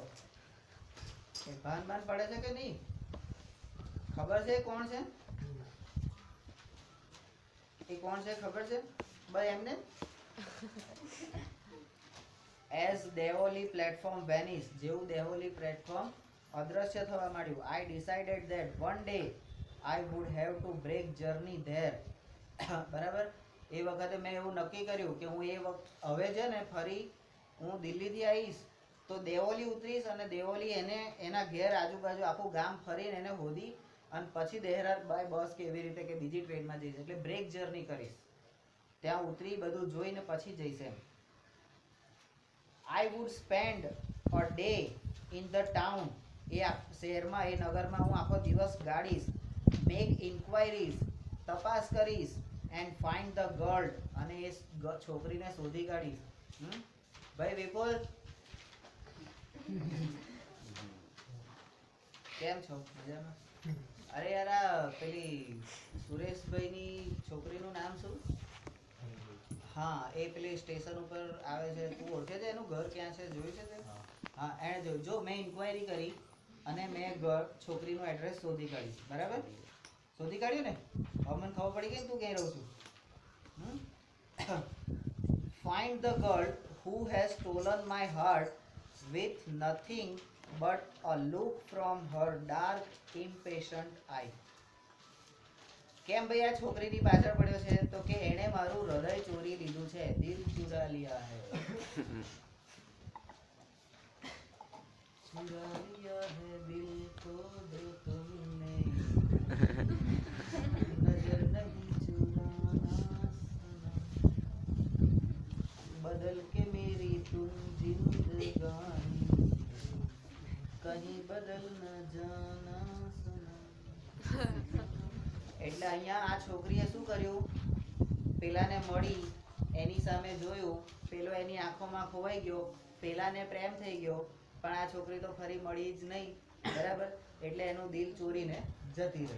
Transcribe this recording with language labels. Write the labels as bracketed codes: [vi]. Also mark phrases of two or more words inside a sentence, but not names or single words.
[gu] ભાન પડે છે કે નહીં? ખબર છે કોણ છે? એ કોણ છે ખબર છે? ભાઈ એમને [en] as Deoli platform vanish, [gu] જેવું દેવોલી પ્લેટફોર્મ અદ્રશ્ય થવા માંડ્યું. [en] I decided that one day I would have to break journey there. [gu] બરાબર. એ વખતે મેં એવું નક્કી કર્યું કે હું હવે છે ને ફરી હું દિલ્હીથી આવીશ તો દેવોલી ઉતરીશ અને દેવોલી એના ઘેર આજુબાજુ આખું ગામ ફરીને એને હોદી અને પછી દેહરાદ [en] by bus [gu] કે એવી રીતે કે બીજી ટ્રેનમાં જઈશ. એટલે [en] break journey [gu] કરીશ. ત્યાં ઉતરી બધું જોઈને પછી જઈશ એમ. [en] I would spend a day in the town. [gu] એ શહેરમાં, એ નગરમાં હું આખો દિવસ ગાડીશ. [en] make inquiries, [gu] તપાસ કરીશ. [en] and find the girl, [gu] અને એ છોકરીને શોધી કાઢીશ. ભાઈ વિપુલ કેમ છો? મજામાં? અરે યાર આ પેલી સુરેશભાઈની છોકરીનું નામ શું? હા એ પેલી સ્ટેશન ઉપર આવે છે, તું ઓળખે છે એનું ઘર ક્યાં છે, જોયું છે તે? હા એણે જોયું. જો મેં ઇન્ક્વાયરી કરી અને મેં છોકરીનું એડ્રેસ શોધી કાઢ્યું. બરાબર, શોધી કાઢ્યું ને? હવે મને ખબર પડી ગઈ ને તું ક્યાં રહું છું. [en] Find the girl who has stolen my heart with nothing but a look from her dark impatient eye. [gu] કેમ ભાઈ આ છોકરીની પાછળ પડ્યો છે? તો કે એણે મારું હૃદય ચોરી લીધું છે, [hi] दिल चुरा लिया है. चुरा लिया है दिल को जो तुमने नजर नहीं चुराना सनम बदल के मेरी तुम जिंदगानी कहीं बदल न जाना सनम. [gu] એટલે અહીંયા આ છોકરીએ શું કર્યું? પેલાને મળી, એની સામે જોયું, પેલો એની આંખોમાં ખોવાઈ ગયો, પેલાને પ્રેમ થઈ ગયો, પણ આ છોકરી તો ફરી મળી જ નહીં. બરાબર, એટલે એનું દિલ ચોરીને જતી રહી.